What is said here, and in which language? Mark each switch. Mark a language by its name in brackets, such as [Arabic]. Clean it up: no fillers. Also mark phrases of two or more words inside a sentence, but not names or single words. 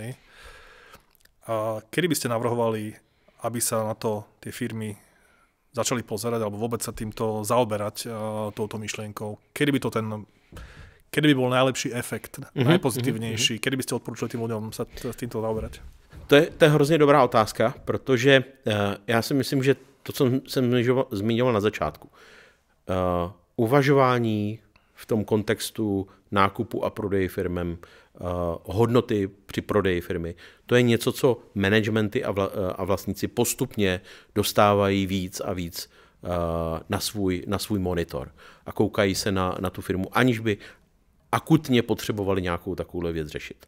[Slovak] A kedy by ste navrhovali, aby sa na to tie firmy začali pozerať, alebo vôbec sa týmto zaoberať touto myšlienkou? Kedy by bol najlepší efekt, najpozitívnejší? Kedy by ste odporúčali tým ľuďom sa s týmto zaoberať? [Czech] To je hrozně dobrá otázka, protože já si myslím, že to, co jsem zmiňoval na začátku, uvažování v tom kontextu nákupu a prodeji firmem, hodnoty při prodeji firmy, to je něco, co managementy a vlastníci postupně dostávají víc a víc na svůj monitor a koukají se na tu firmu, aniž by akutně potřebovali nějakou takovou věc řešit.